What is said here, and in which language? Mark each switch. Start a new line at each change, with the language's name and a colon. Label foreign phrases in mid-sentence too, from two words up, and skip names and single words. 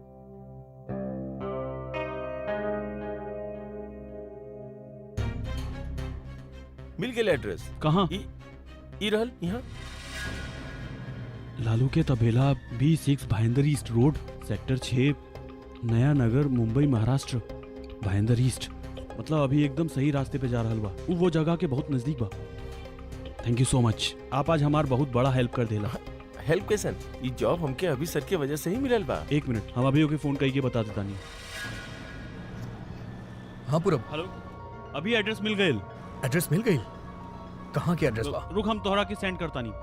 Bhojpuri: मिल गेल एड्रेस। कहाँ? ई रहल यहाँ। लालू के तबेला B6 भाईंदर ईस्ट रोड, सेक्टर 6, नया नगर, मुंबई, महाराष्ट्र। भाईंदर ईस्ट मतलब अभी एकदम सही रास्ते पे जा रहल बा। वो जगह के बहुत नजदीक बा।
English: thank you so much,
Bhojpuri: आप आज हमार बहुत बड़ा हेल्प कर देला। हेल्प कैसन? ये जॉब हमके अभी सर के वजह से ही मिलल बा। एक मिनट, हम अभी ओके फोन करके बता देता नहीं। हाँ पूरब, हेलो, अभी एड्रेस मिल गए। एड्रेस मिल गई? कहाँ की एड्रेस बा? रुक, हम तोहरा के सेंड करता नहीं।